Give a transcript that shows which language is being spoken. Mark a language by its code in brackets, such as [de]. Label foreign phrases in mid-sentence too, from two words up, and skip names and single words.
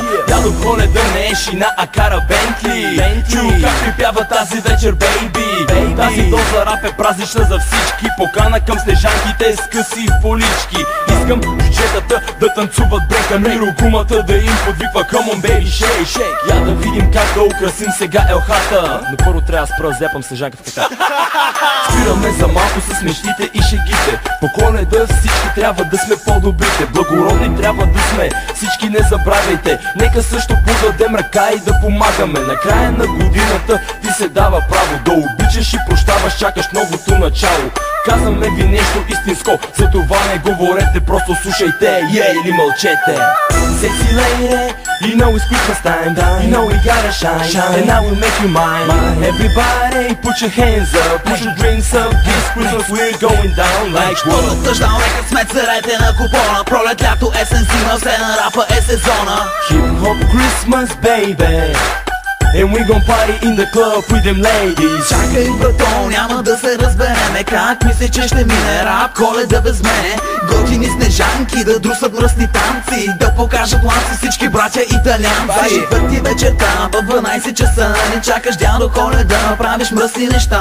[bg] Дядо Коледа не е шина, а кара Бентли. Чу как припява тази вечер, бейби. Тази доза рап е празнична за всички. Покана към Снежанките с къси полички. Искам джуджетата да танцуват брека, Миро гумата да им подвиква [en] come on baby shake shake. [bg] Я да видим как да украсим сега елхата. Но първо трябва да спра зяпам Снежанка в краката. Спираме за малко с мечтите и шегите. По Коледа всички трябва да сме по-добрите. Благородни трябва да сме, всички не забравяйте. Нека също подадем ръка и да помагаме. На края на годината ти се дава право да обичаш и прощаваш, чакаш новото начало. Казваме ви нещо истинско, за това не говорете, просто слушайте, или мълчете. [en] Sexy lady, you know it's Christmas time, you know we gotta shine, and I will make you mine. Everybody put your hands up, put your drinks up, this Christmas we're going down like [bg] Щото Touchdown рекът сме царете на купона. Пролет, лято, есен, зима, все на рапа е сезона. [en] Hip hop Christmas baby, and we gon' party in the club with them ladies. [bg] Чакай, брато, няма да се разбереме. Как мисли, че ще мине рап Коледа без мене? Готини Снежанки да друсат мръсни танци, да покажат ланци всички братя италианци. Четвърти вечерта в 12 часа не чакаш дядо Коледа, правиш мръсни неща.